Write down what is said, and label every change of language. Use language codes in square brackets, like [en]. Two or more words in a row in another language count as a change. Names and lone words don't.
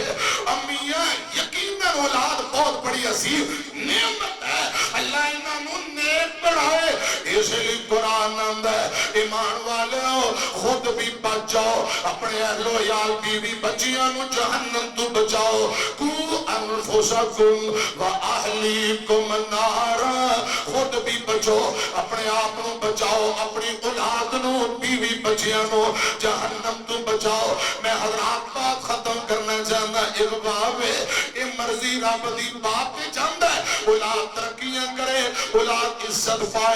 [pa] امیاں یقیناً اولاد بہت بڑی عظیم نعمت ہے، اللہ انہاں نوں نیک بنائے. اس لئی قرآن آندا ہے ایمان والیو خود بھی بچ جاؤ، اپنے اہل و عیال بیوی بچیاں نوں جہنم توں بچاؤ. [ar] قوا أنفسكم وأهليكم نارا, [pa] خود بھی بچو اپنے آپ نوں بچاؤ، اپنی اولاد نوں بیوی بچیاں نوں جہنم توں بچاؤ. میں حضرات بات ختم کرنا چاہتا، اک باپ ہے یہ مرضی رب دی، باپ بھی چاہتا ہے اولاد ترقیاں کرے، اولاد عزت پائے.